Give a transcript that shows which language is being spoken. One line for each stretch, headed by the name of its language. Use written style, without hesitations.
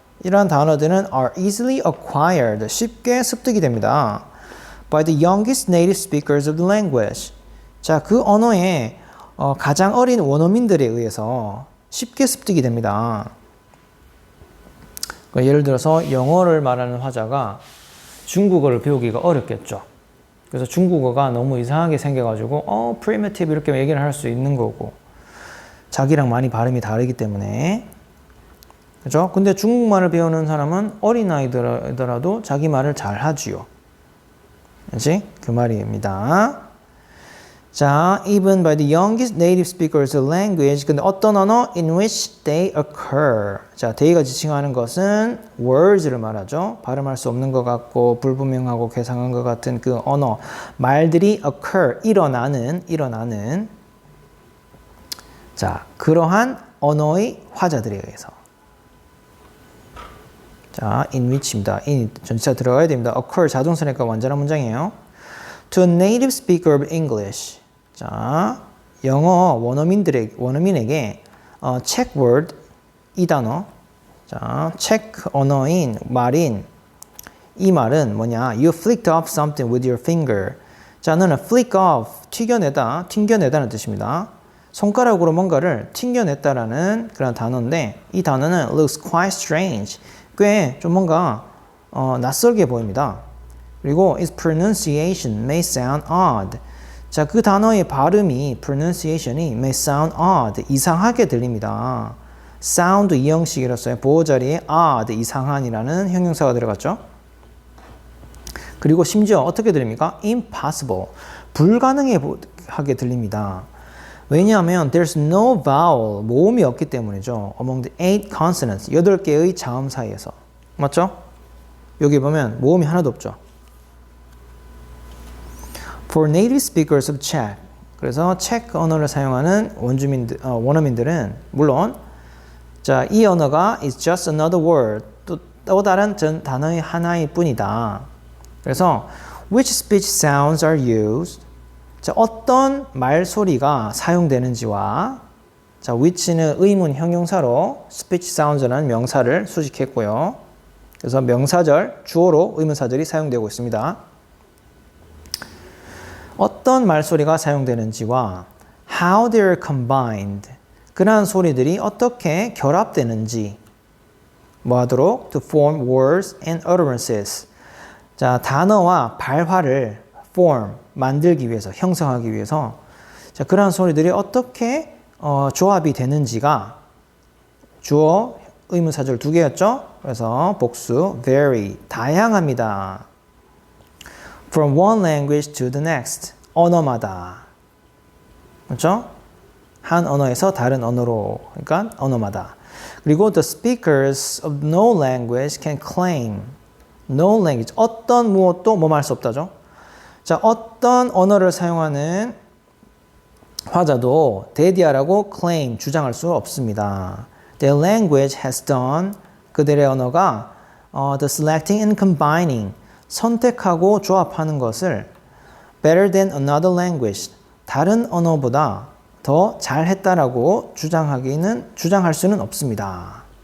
Korean: 이러한 단어들은
English: are easily acquired,
Korean: 쉽게 습득이 됩니다.
English: by the youngest native speakers of the language.
Korean: 자, 그 언어의 가장 어린 원어민들에 의해서 쉽게 습득이 됩니다. 예를 들어서 영어를 말하는 화자가 중국어를 배우기가 어렵겠죠. 그래서 중국어가 너무 이상하게 생겨가지고
English: primitive
Korean: 이렇게 얘기를 할 수 있는 거고 자기랑 많이 발음이 다르기 때문에 그죠? 근데 중국말을 배우는 사람은 어린아이더라도 자기 말을 잘 하지요. 그렇지? 그 말입니다. 자,
English: even by the youngest native speakers of language.
Korean: 근데 어떤 언어?
English: In which they occur.
Korean: 자,
English: they가
Korean: 지칭하는 것은 words를 말하죠. 발음할 수 없는 것 같고 불분명하고 괴상한 것 같은 그 언어. 말들이
English: occur.
Korean: 일어나는. 자, 그러한 언어의 화자들에 의해서. 자,
English: in which입니다. in 전치사 들어가야 됩니다. occur 자동사니까
Korean: 완전한 문장이에요.
English: To a native speaker of English.
Korean: 자, 영어 원어민에게
English: check word
Korean: 이 단어. 자, check 언어인 말인 이 말은 뭐냐?
English: You flicked off something with your finger.
Korean: 자, 너는 flick off 튕겨내다는 뜻입니다. 손가락으로 뭔가를 튕겨냈다라는 그런 단어인데 이 단어는
English: looks quite strange.
Korean: 꽤 좀 뭔가 낯설게 보입니다. 그리고
English: its pronunciation may sound odd.
Korean: 자, 그 단어의 발음이 pronunciation이
English: may sound odd.
Korean: 이상하게 들립니다. sound 이 형식이라서요. 보호 자리에 odd 이상한이라는 형용사가 들어갔죠. 그리고 심지어 어떻게 들립니까?
English: impossible.
Korean: 불가능하게 들립니다. 왜냐하면
English: there's no vowel,
Korean: 모음이 없기 때문이죠.
English: among the 8 consonants,
Korean: 8개의 자음 사이에서. 맞죠? 여기 보면 모음이 하나도 없죠.
English: For native speakers of Czech.
Korean: 그래서 체크 언어를 사용하는 원어민들은 물론 자, 이 언어가
English: is just another word.
Korean: 또 다른 단어의 하나일 뿐이다. 그래서
English: which speech sounds are used?
Korean: 자, 어떤 말소리가 사용되는지와 자, which는 의문 형용사로 speech sounds라는 명사를 수식했고요. 그래서 명사절, 주어로 의문사절이 사용되고 있습니다. 어떤 말소리가 사용되는지와
English: how they are combined.
Korean: 그러한 소리들이 어떻게 결합되는지 뭐 하도록
English: to form words and utterances.
Korean: 자, 단어와 발화를 form, 만들기 위해서, 형성하기 위해서 자, 그러한 소리들이 어떻게 조합이 되는지가 주어, 의문사절 2개였죠? 그래서 복수, very, 다양합니다.
English: From one language to the next,
Korean: 언어마다. 그렇죠? 한 언어에서 다른 언어로, 그러니까 언어마다. 그리고
English: the speakers of no language can claim, no language,
Korean: 어떤 무엇도 뭐할 수 없다죠? 자, 어떤 언어를 사용하는 화자도 대디아라고 claim, 주장할 수 없습니다.
English: Their language has done,
Korean: 그들의 언어가
English: the selecting and combining,
Korean: 선택하고 조합하는 것을
English: better than another language,
Korean: 다른 언어보다 더 잘했다라고 주장할 수는 없습니다.